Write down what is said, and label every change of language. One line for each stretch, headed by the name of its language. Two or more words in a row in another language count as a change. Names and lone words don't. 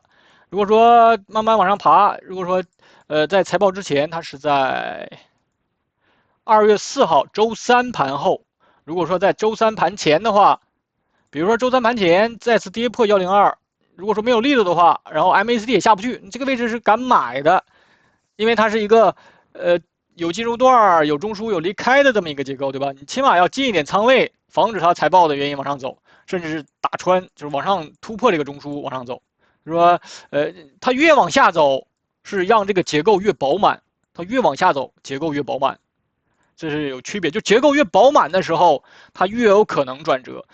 Chinese: 如果說慢慢往上爬，如果說在財報之前，它是在2月4號周三盤後，如果說在周三盤前的話，比如說周三盤前再次跌破102， 如果說沒有力度的話，然後 MACD 也下不去，你这個位置是敢買的，因为它是一个有进入段、有中枢、有離開的這麼一個結構，對吧？你起碼要進一點倉位，防止它財報的原因往上走，甚至是打穿，就是往上突破這個中樞往上走。就是說，它越往下走，是讓這個結構越飽滿，它越往下走，結構越飽滿。這是有區別，就結構越飽滿的時候，它越有可能轉折。